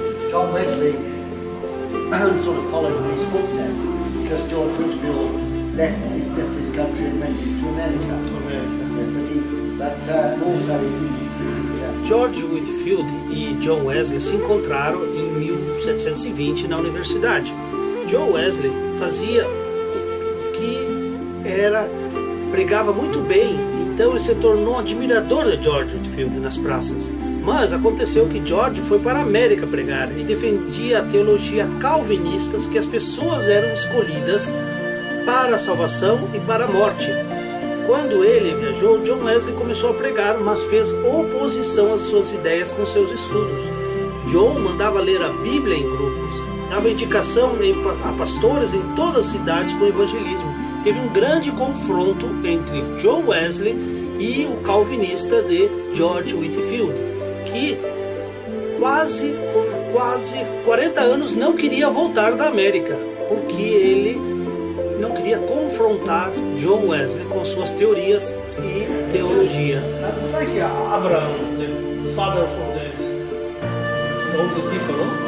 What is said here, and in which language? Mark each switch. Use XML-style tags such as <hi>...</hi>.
<en>John Wesley sort of followed in his footsteps because George Whitefield left this country and went to America. But also he didn't.</en> <pt>George Whitefield e John Wesley se encontraram em 1720 na universidade. John Wesley fazia o que era, pregava muito bem, então ele se tornou um admirador de George Whitefield nas praças. Mas aconteceu que George foi para a América pregar e defendia a teologia calvinista, que as pessoas eram escolhidas para a salvação e para a morte. Quando ele viajou, John Wesley começou a pregar, mas fez oposição às suas ideias com seus estudos. John mandava ler a Bíblia em grupos, dava indicação a pastores em todas as cidades com o evangelismo. Teve um grande confronto entre John Wesley e o calvinista de George Whitefield, que por quase 40 anos não queria voltar da América, porque ele não queria confrontar John Wesley com suas teorias e teologia.</pt> <en>It's like Abraham, the father of all the people, no?</en>